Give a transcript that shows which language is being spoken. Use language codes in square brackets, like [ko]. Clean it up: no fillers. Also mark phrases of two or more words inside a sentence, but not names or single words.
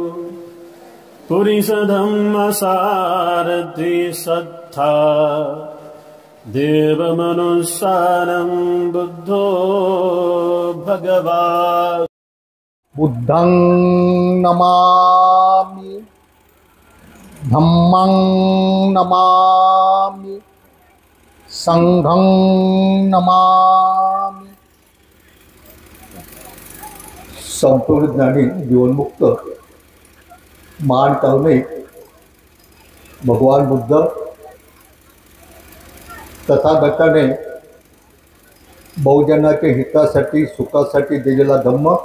[pi] पुरीषधम्मसारथि सत्था देवमनुसारं बुद्धो भगवान्। बुद्धं नमामि, धम्मं नमामि, संघं नमामि। [mr] संपूर्ण ज्ञानी जीवनमुक्त महान कर्मिक भगवान बुद्ध तथागताने बहुजनाच्या हितासाठी सुखासाठी दिलेला धम्म